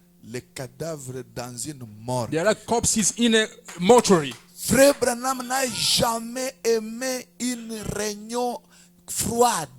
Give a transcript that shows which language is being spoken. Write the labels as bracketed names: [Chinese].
[French] les cadavres dans une mort. [English] they are like corpses in a mortuary. [French] Frère Branham n'a jamais aimé une réunion froide.